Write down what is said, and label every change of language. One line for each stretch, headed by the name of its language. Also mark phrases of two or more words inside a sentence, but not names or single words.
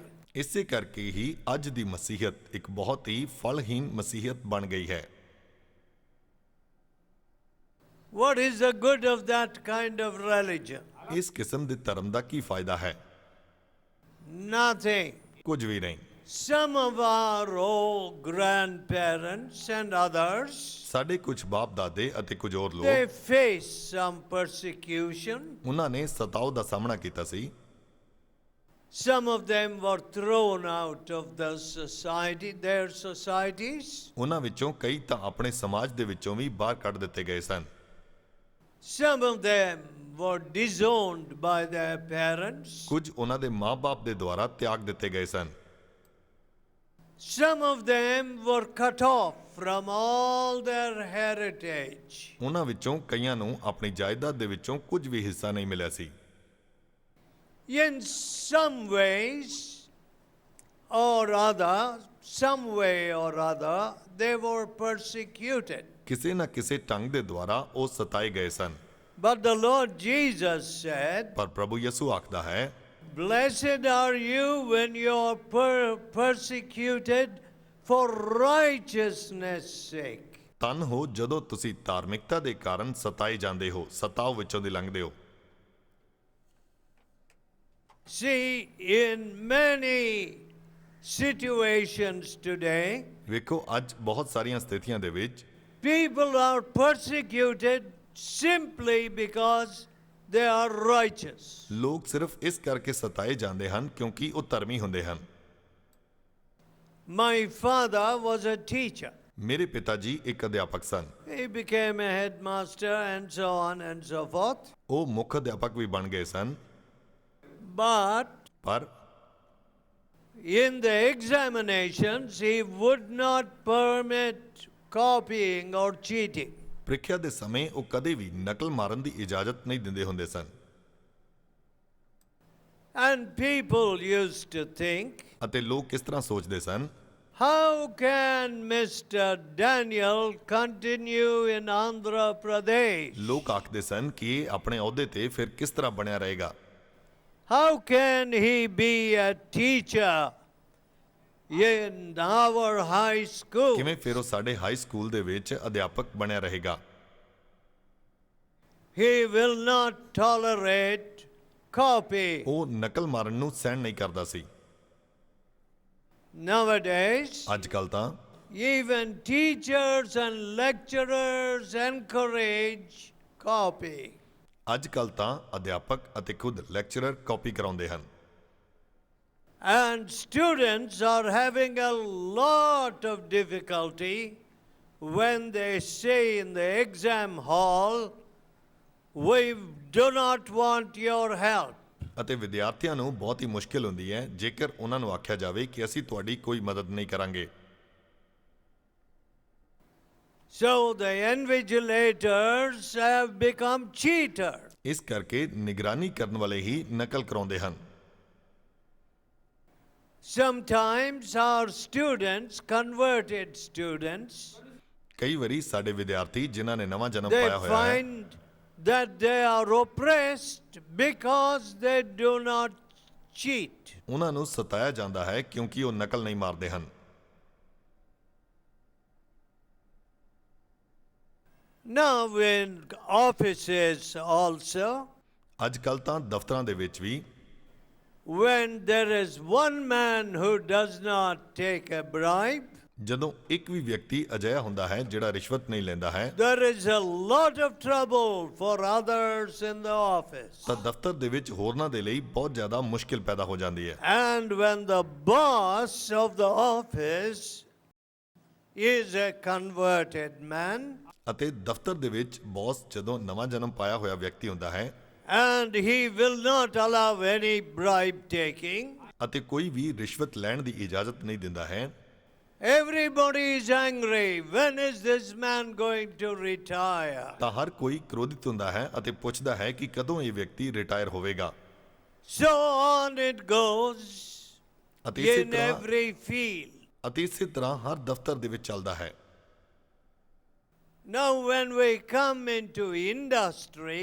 Punjabi: ਇਸੇ ਕਰਕੇ ਹੀ ਅੱਜ ਦੀ ਮਸੀਹਤ ਇੱਕ ਬਹੁਤ ਹੀ ਫਲਹੀਨ ਮਸੀਹਤ ਬਣ ਗਈ ਹੈ।
English: What is the good of that kind of religion?
Punjabi: ਇਸ ਕਿਸਮ ਦੇ ਧਰਮ ਦਾ ਕੀ ਫਾਇਦਾ ਹੈ?
English: Nothing.
Punjabi: ਕੁਝ ਵੀ ਨਹੀਂ।
English: Some of our old grandparents and others,
Punjabi: ਸਾਡੇ ਕੁਝ ਬਾਪ ਦਾਦੇ ਅਤੇ ਕੁਝ ਹੋਰ
English: they
Punjabi: ਲੋਕ
English: faced some persecution.
Punjabi: ਉਹਨਾਂ ਨੇ ਸਤਾਓ ਦਾ ਸਾਹਮਣਾ ਕੀਤਾ ਸੀ।
English: Some of them were thrown out of the society, their societies.
Punjabi: ਉਹਨਾਂ ਵਿੱਚੋਂ ਕਈ ਤਾਂ ਆਪਣੇ ਸਮਾਜ ਦੇ ਵਿੱਚੋਂ ਵੀ ਬਾਹਰ ਕੱਢ ਦਿੱਤੇ ਗਏ ਸਨ।
English: Some of them were disowned by their parents.
Punjabi: ਕੁਝ ਉਹਨਾਂ ਦੇ ਮਾਂ-ਬਾਪ ਦੇ ਦੁਆਰਾ ਤਿਆਗ ਦਿੱਤੇ ਗਏ ਸਨ।
English: Some of them were cut off from all their heritage.
Punjabi: ਉਹਨਾਂ ਵਿੱਚੋਂ ਕਈਆਂ ਨੂੰ ਆਪਣੀ ਜਾਇਦਾਦ ਦੇ ਵਿੱਚੋਂ ਕੁਝ ਵੀ ਹਿੱਸਾ ਨਹੀਂ ਮਿਲਿਆ ਸੀ।
English: In some ways or other, some way or other, they were persecuted.
Punjabi: ਕਿਸੇ ਨਾ ਕਿਸੇ ਢੰਗ ਦੇ ਦੁਆਰਾ ਉਹ ਸਤਾਏ ਗਏ ਸਨ।
English: But the Lord Jesus said,
Punjabi: ਪਰ ਪ੍ਰਭੂ ਯਿਸੂ ਆਖਦਾ ਹੈ,
English: blessed are you when you are persecuted for righteousness' sake.
Punjabi: ਧੰਨ ਹੋ ਜਦੋਂ ਤੁਸੀਂ ਧਾਰਮਿਕਤਾ ਦੇ ਕਾਰਨ ਸਤਾਏ ਜਾਂਦੇ ਹੋ, ਸਤਾਓ ਵਿੱਚੋਂ ਦੀ ਲੰਘਦੇ ਹੋ।
English: See, in many situations today,
Punjabi: ਵੇਖੋ ਅੱਜ ਬਹੁਤ ਸਾਰੀਆਂ ਸਥਿਤੀਆਂ ਦੇ ਵਿੱਚ
English: people are persecuted simply because they are righteous.
Punjabi: ਲੋਕ ਸਿਰਫ ਇਸ ਕਰਕੇ ਸਤਾਏ ਜਾਂਦੇ ਹਨ ਕਿਉਂਕਿ ਉਹ ਧਰਮੀ ਹੁੰਦੇ ਹਨ।
English: My father was a teacher.
Punjabi: ਮੇਰੇ ਪਿਤਾ ਜੀ ਇੱਕ ਅਧਿਆਪਕ ਸਨ।
English: He became a headmaster and so on and so forth.
Punjabi: ਉਹ ਮੁੱਖ ਅਧਿਆਪਕ ਵੀ ਬਣ ਗਏ ਸਨ।
English: But
Punjabi: ਪਰ
English: in the examinations, he would not permit copying or cheating.
Punjabi: ਪ੍ਰੀਖਿਆ ਦੇ ਸਮੇਂ ਉਹ ਕਦੇ ਵੀ ਨਕਲ ਮਾਰਨ ਦੀ ਇਜਾਜ਼ਤ ਨਹੀਂ ਦਿੰਦੇ ਹੁੰਦੇ ਸਨ।
English: And people used to think,
Punjabi: ਅਤੇ ਲੋਕ ਕਿਸ ਤਰ੍ਹਾਂ ਸੋਚਦੇ ਸਨ,
English: how can Mr. Daniel continue in Andhra Pradesh?
Punjabi: ਲੋਕ ਆਖਦੇ ਸਨ ਕਿ ਇਹ ਆਪਣੇ ਅਹੁਦੇ ਤੇ ਫਿਰ ਕਿਸ ਤਰ੍ਹਾਂ ਬਣਿਆ ਰਹੇਗਾ।
English: How can he be a teacher in our high school?
Punjabi: ਕਿਵੇਂ ਫਿਰ ਉਹ ਸਾਡੇ
English: high school
Punjabi: ਦੇ ਵਿੱਚ ਅਧਿਆਪਕ ਬਣਿਆ ਰਹੇਗਾ।
English: He will not tolerate copy.
Punjabi: ਉਹ ਨਕਲ ਮਾਰਨ ਨੂੰ ਸਹਿਣ ਨਹੀਂ ਕਰਦਾ ਸੀ।
English: Nowadays,
Punjabi: ਅੱਜ ਕੱਲ੍ਹ ਤਾਂ
English: even teachers and lecturers encourage copy.
Punjabi: ਅੱਜ ਕੱਲ੍ਹ ਤਾਂ ਅਧਿਆਪਕ ਅਤੇ ਖੁਦ
English: lecturer copy
Punjabi: ਕਰਾਉਂਦੇ ਹਨ।
English: And students are having a lot of difficulty when they say in the exam hall, we do not want your help.
Punjabi: ਅਤੇ ਵਿਦਿਆਰਥੀਆਂ ਨੂੰ ਬਹੁਤ ਹੀ ਮੁਸ਼ਕਿਲ ਹੁੰਦੀ ਹੈ ਜੇਕਰ ਉਹਨਾਂ ਨੂੰ ਆਖਿਆ ਜਾਵੇ ਕਿ ਅਸੀਂ ਤੁਹਾਡੀ ਕੋਈ ਮਦਦ ਨਹੀਂ ਕਰਾਂਗੇ।
English: So the invigilators have become cheaters.
Punjabi: ਇਸ ਕਰਕੇ ਨਿਗਰਾਨੀ ਕਰਨ ਵਾਲੇ ਹੀ ਨਕਲ ਕਰਾਉਂਦੇ ਹਨ।
English: Sometimes our students, converted students,
Punjabi: ਕਈ ਵਾਰੀ ਸਾਡੇ ਵਿਦਿਆਰਥੀ ਜਿਨ੍ਹਾਂ ਨੇ ਨਵਾਂ ਜਨਮ
English: they
Punjabi: ਪਾਇਆ ਹੋਇਆ ਹੈ
English: find that they are oppressed because they do not cheat.
Punjabi: ਉਹਨਾਂ ਨੂੰ ਸਤਾਇਆ ਜਾਂਦਾ ਹੈ ਕਿਉਂਕਿ ਉਹ ਨਕਲ ਨਹੀਂ ਮਾਰਦੇ ਹਨ।
English: Now in offices also,
Punjabi: ਅੱਜ ਕੱਲ੍ਹ ਤਾਂ ਦਫ਼ਤਰਾਂ ਦੇ ਵਿੱਚ ਵੀ
English: when there is one man who does not take a bribe,
Punjabi: ਜਦੋਂ ਇੱਕ ਵੀ ਵਿਅਕਤੀ ਅਜਿਹਾ ਹੁੰਦਾ ਹੈ ਜਿਹੜਾ ਰਿਸ਼ਵਤ ਨਹੀਂ ਲੈਂਦਾ ਹੈ
English: there is a lot of trouble for others in the office.
Punjabi: ਤਾਂ ਦਫ਼ਤਰ ਦੇ ਵਿੱਚ ਹੋਰਨਾਂ ਦੇ ਲਈ ਬਹੁਤ ਜ਼ਿਆਦਾ ਮੁਸ਼ਕਿਲ ਪੈਦਾ ਹੋ ਜਾਂਦੀ ਹੈ।
English: And when the boss of the office is a converted man,
Punjabi: ਅਤੇ ਦਫ਼ਤਰ ਦੇ ਵਿੱਚ ਬੌਸ ਜਦੋਂ ਨਵਾਂ ਜਨਮ ਪਾਇਆ ਹੋਇਆ ਵਿਅਕਤੀ ਹੁੰਦਾ ਹੈ
English: and he will not allow any bribe taking,
Punjabi: ਅਤੇ ਕੋਈ ਵੀ ਰਿਸ਼ਵਤ ਲੈਣ ਦੀ ਇਜਾਜ਼ਤ ਨਹੀਂ ਦਿੰਦਾ ਹੈ,
English: everybody is angry. When is this man going to retire?
Punjabi: ਤਾਂ ਹਰ ਕੋਈ ਕ੍ਰੋਧਿਤ ਹੁੰਦਾ ਹੈ ਅਤੇ ਪੁੱਛਦਾ ਹੈ ਕਿ ਕਦੋਂ ਇਹ ਵਿਅਕਤੀ ਰਿਟਾਇਰ ਹੋਵੇਗਾ।
English: So on it goes
Punjabi: ਅਤੇ ਇਸੇ
English: in
Punjabi: ਤਰ੍ਹਾਂ
English: every field.
Punjabi: ਹਰ ਦਫ਼ਤਰ ਦੇ ਵਿੱਚ ਚੱਲਦਾ ਹੈ।
English: Now when we come into industry,